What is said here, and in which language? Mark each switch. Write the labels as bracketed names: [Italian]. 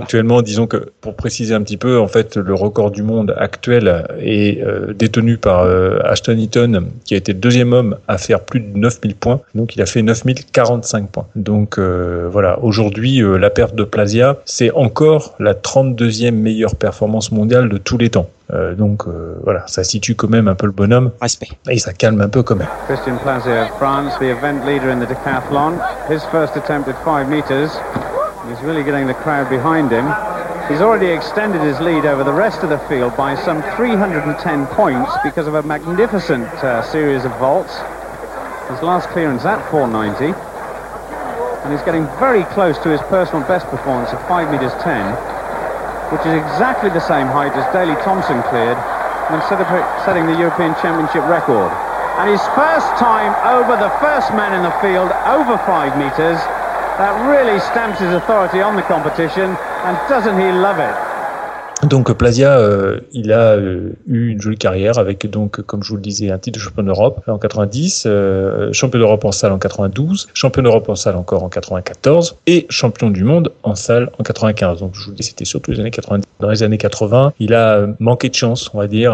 [French] Actuellement, disons que, pour préciser un petit peu, en fait, le record du monde actuel est détenu par Ashton Eaton, qui a été le deuxième homme à faire plus de 9000 points. Donc, il a fait 9045 points. Donc, voilà. Aujourd'hui, la perf de Plazia, c'est encore la 32e meilleure performance mondiale de tous les temps. Voilà, ça situe quand même un peu le bonhomme. Respect. Et ça calme un peu quand même. [English] Christian Plazia of France, the event leader in the decathlon. His first attempt at 5 meters. He's really getting the crowd behind him. He's already extended his lead over the rest of the field by some 310 points because of a magnificent series of vaults. His last clearance at 490. And he's getting very close to his personal best performance of 5 meters 10, which is exactly the same height as Daley Thompson cleared when setting the European Championship record. And his first time over the first man in the field over 5 meters. That really stamps his authority on the competition, and doesn't he love it? [French] Donc Plazia, il a eu une jolie carrière avec, donc, comme je vous le disais, un titre de champion d'Europe en 90, champion d'Europe en salle en 92, champion d'Europe en salle encore en 94 et champion du monde en salle en 95. Donc je vous le dis, c'était surtout les années 90. Dans les années 80, il a manqué de chance, on va dire.